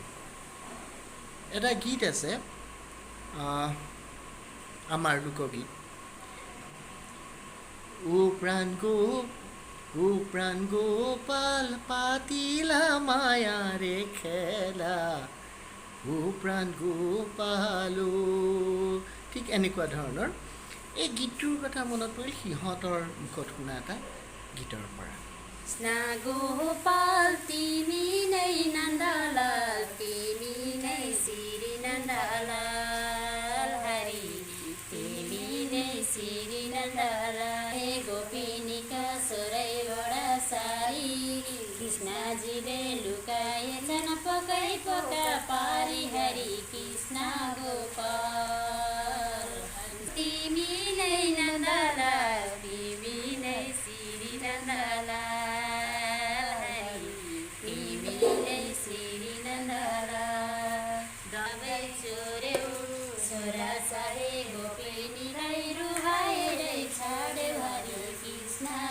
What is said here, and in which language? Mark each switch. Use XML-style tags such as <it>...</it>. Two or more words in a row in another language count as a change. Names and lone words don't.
<as>এটা গীত আছে আমাৰ লোকগীত, ও প্ৰাণ গোপাল পাতিলা মায়াৰে খেলা, ও প্ৰাণ গোপাল, ঠিক এনেকুৱা ধৰণৰ এই গীতটোৰ কথা মনত পৰিল সিহঁতৰ মুখত শুনা এটা গীতৰ পৰা।</as> <ne>गोपाल तिमी नै नन्दलाल, तिमी नै श्री नन्दलाल, हरि तिमी नै श्री नन्दलाल, गोपिनीका सोरै बडा सारी, कृष्णजीले लुकाएछन् पकै पका पारी, हरि कृष्ण गोपाल तिमी नै नन्दलाल, तिमी नै श्री नन्दलाल, हरि तिमी नै श्री नन्दलाल, दबै चोर्यौ छोरा साहे गोपिनीलाई रुहाएरै छाड्यौ, हरि कृष्ण</ne>